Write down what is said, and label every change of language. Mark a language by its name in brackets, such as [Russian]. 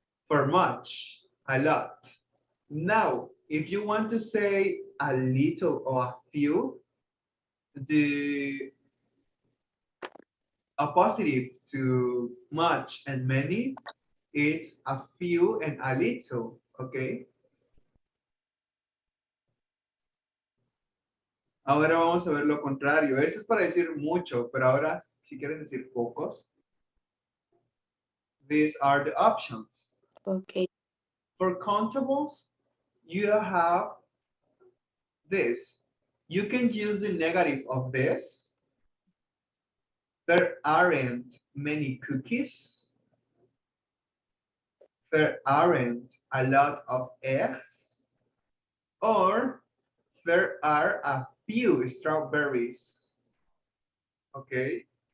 [English] For much, a lot. Now, if you want to say a little or a few, the opposite to much and many is a few and a little, okay? [Spanish] Ahora vamos a ver lo contrario. Eso es para decir mucho, pero ahora si quieres decir pocos, [English] these are the options. Okay. For countables, you have this. You can use the negative of this. There aren't many cookies. There aren't a lot of eggs. Or there are a few strawberries. Okay.